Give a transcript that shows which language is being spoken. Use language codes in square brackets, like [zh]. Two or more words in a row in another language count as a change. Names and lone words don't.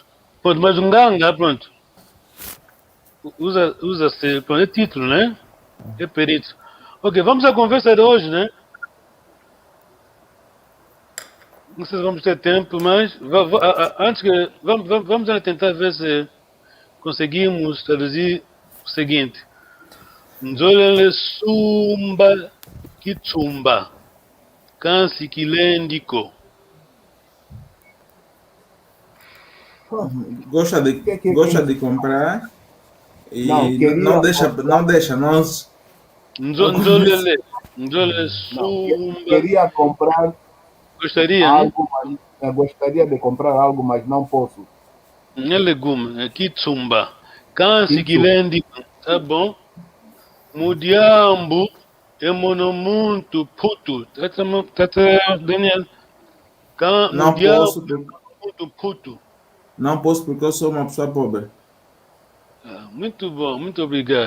[pt] Pronto, mas Nganga, pronto, usa-se, é título, né? É perito. Ok, vamos à conversa de hoje, né? Não sei se vamos ter tempo, mas antes que, vamos tentar ver se conseguimos traduzir o seguinte. [kg] Nzolele sumba kitsumba kansi kilendiko. [pt] Gosta de comprar e Não, não deixa nós. [kg] Nzolele sumba. [pt] Queria comprar Gostaria, algo, mas eu gostaria de comprar algo, mas não posso. não é legume, é [kg] kitsumba kansi kilendiko, [pt] tá bom? [kg] Mudiambu é monomuntu puto. [pt] Tá, Daniel? Não posso, Muito puto. não posso porque eu sou uma pessoa pobre. Muito bom, muito obrigado.